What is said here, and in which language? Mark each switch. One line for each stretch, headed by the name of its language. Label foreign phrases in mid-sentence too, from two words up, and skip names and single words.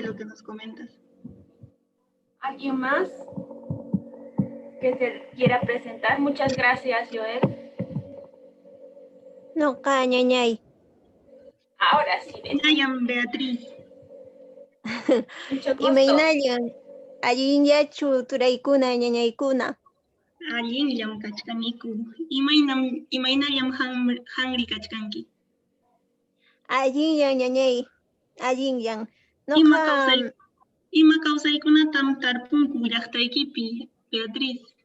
Spanish: lo que nos comentas. ¿Alguien más que se quiera presentar? Muchas gracias, Joel. No, ñañay. Ahora sí,
Quechua: Nayan Beatriz.
Spanish: mucho gusto.
Quechua: Imaynallan, allinllachu turaykuna ñañaykuna. Allinllam kachkaniku. Imaynallam hangri kachkanki. Allinllan ñañay, allinllan. Ima kawsaykunatam tarpunku llaqtaykipi, Beatriz.